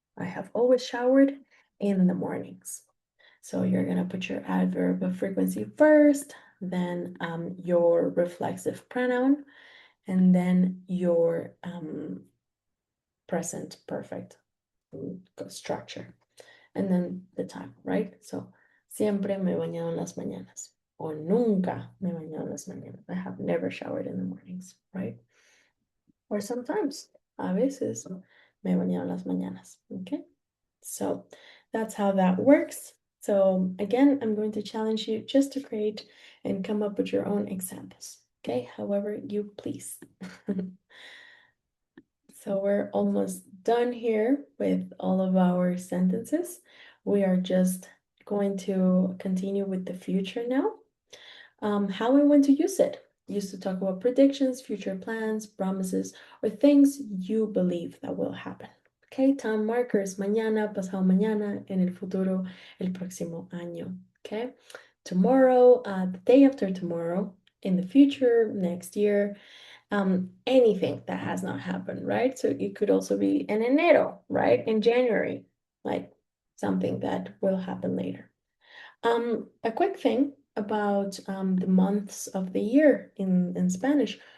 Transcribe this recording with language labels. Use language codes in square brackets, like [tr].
[en] I have always showered in the mornings. So you're gonna put your adverb of frequency first, then your reflexive pronoun, and then your present perfect structure. and then the time, right? [es] So, siempre me he bañado en las mañanas. O nunca me he bañado en las mañanas. [en] I have never showered in the mornings, right? Or sometimes, [es] a veces, me he bañado en las mañanas, okay? [en] So that's how that works. So again, I'm going to challenge you just to create and come up with your own examples, okay? However you please. So we're almost done here with all of our sentences. We are just going to continue with the future now. How we want to use it. Used to talk about predictions, future plans, promises, or things you believe that will happen. Okay, time markers, [es] mañana, pasado mañana, en el futuro, el próximo año. [en] Okay, tomorrow, the day after tomorrow, in the future, next year, anything that has not happened, right? So it could also be [es] en enero, [en] right? In January, like something that will happen later. A quick thing about the months of the year in Spanish.